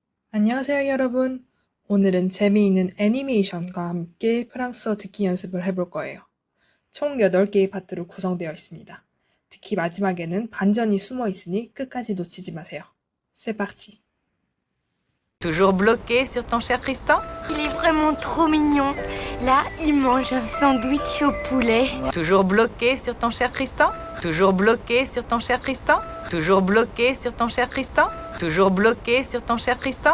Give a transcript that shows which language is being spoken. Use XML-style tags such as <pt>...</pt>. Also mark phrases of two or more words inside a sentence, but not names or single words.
<ko>안녕하세요, 여러분. 오늘은 재미있는 애니메이션과 함께 프랑스어 듣기 연습을 해볼 거예요. 총 8개의 파트로 구성되어 있습니다. 특히 마지막에는 반전이 숨어 있으니 끝까지 놓치지 마세요.</ko> <fr>C'est parti. Toujours bloqué sur ton cher Tristan? Il est vraiment trop mignon. Là, il mange un sandwich au poulet. Toujours bloqué sur ton cher Tristan? Toujours bloqué sur ton cher Tristan? Toujours bloqué sur ton cher Tristan? Toujours bloqué sur ton cher Tristan?</fr>